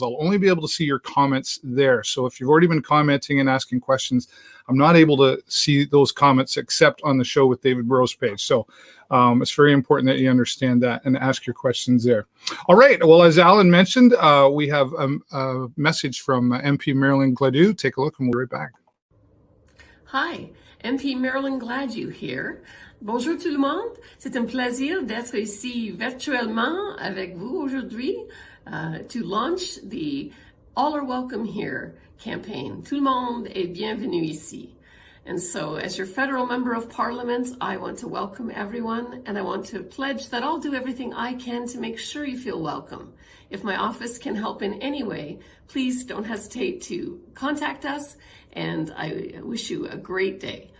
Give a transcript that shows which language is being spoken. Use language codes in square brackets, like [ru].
[en] I'll only be able to see your comments there. So if you've already been commenting and asking questions, I'm not able to see those comments except on The Show with David Burrows page. So it's very important that you understand that and ask your questions there. All right. Well, as Alan mentioned, we have a message from MP Marilyn Gladu. Take a look and we'll be right back. Hi, MP Marilyn Gladu here. [fr] Bonjour tout le monde, c'est un plaisir d'être ici virtuellement avec vous aujourd'hui [en] to launch the All Are Welcome Here campaign. [fr] Tout le monde est bienvenu ici. [en] And so as your federal member of parliament, I want to welcome everyone and I want to pledge that I'll do everything I can to make sure you feel welcome. If my office can help in any way, please don't hesitate to contact us and I wish you a great day.